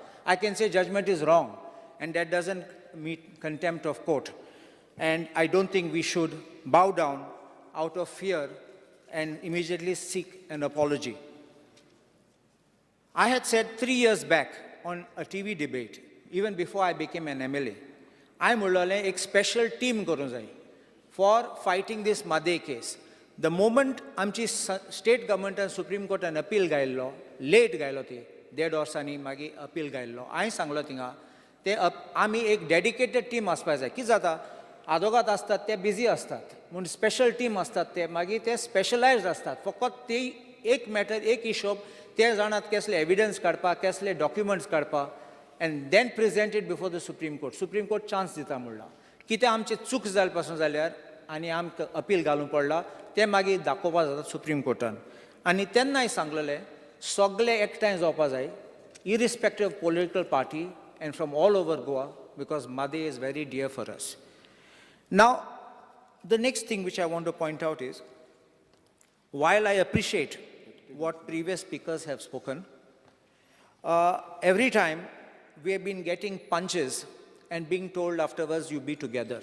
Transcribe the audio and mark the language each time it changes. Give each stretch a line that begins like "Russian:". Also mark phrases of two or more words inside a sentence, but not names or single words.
English: I can say judgment is wrong, and that doesn't meet contempt of court. And I don't think we should bow down out of fear and immediately seek an apology. I had said 3 years back on a TV debate, even before I became an MLA, I
Konkani: म्हणलें एक
English: special team
Konkani: करूं जाय
English: for fighting this Madhe case. The moment आमची state government and Supreme Court an appeal गायल्लो, late
Konkani: गायलो ती,
English: 1.5
Konkani: वर्सांनी मागीर अपील गायल्लो. हांवें सांगलो थिंगा ते आमी एक
English: dedicated team
Konkani: आसपाक जाय. कितें जाता आदोगाद आसतात ते बिजी असतात म्हूण
English: special team
Konkani: असतात ते मागीर ते स्पेशलायज्ड असतात. फकत ती एक मॅटर एक हिशोब ते जाणात कसले एविडन्स काडपाक कसले डॉक्युमेंट्स काडपाक
English: and then presented before the Supreme Court.
Konkani: सुप्रीम कोर्ट चान्स दिता म्हणला. कितें आमचे चूक जाले पासून जाल्यार आनी आमकां अपील घालूंक पडला ते मागीर दाखोवपा जाता सुप्रीम कोर्टान. आनी तेन्नाय सांगलेलें सगळे एकठांय जावपा जाय
English: irrespective of political party and from all over Goa, because Madhe is very dear for us. Now, the next thing which I want to point out is, while I appreciate what previous speakers have spoken, every time we have been getting punches and being told afterwards, you be together.